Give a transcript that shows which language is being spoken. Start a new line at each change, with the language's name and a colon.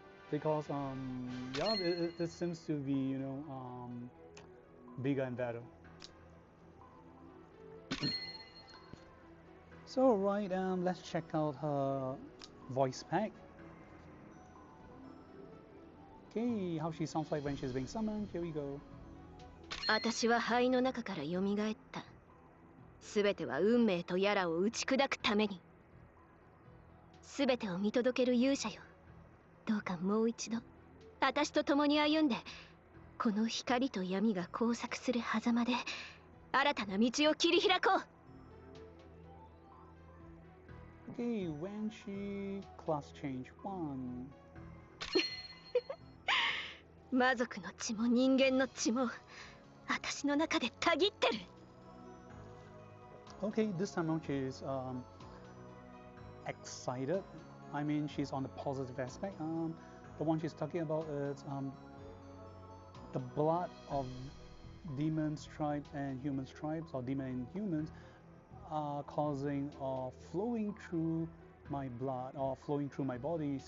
English: Because yeah, it seems to be, you know, bigger and better. So right, let's check out her voice pack. Okay, how she sounds like when she's being summoned. Here we go.
Japanese: 私は灰の中から蘇った。すべては運命とやらを打ち砕くために。すべてを見届ける勇者よ。どうかもう一度、私と共に歩んで、この光と闇が交錯する狭間で、新たな道を切り開こう。
English: Okay, when she class change 1.
Japanese: 魔族の血も人間の血も私の中でたぎってる。
English: Okay, this time around she's excited. I mean, she's on the positive aspect. The one she's talking about is the blood of demon stripes and human stripes, or demon and humans, are causing or flowing through my blood or flowing through my body.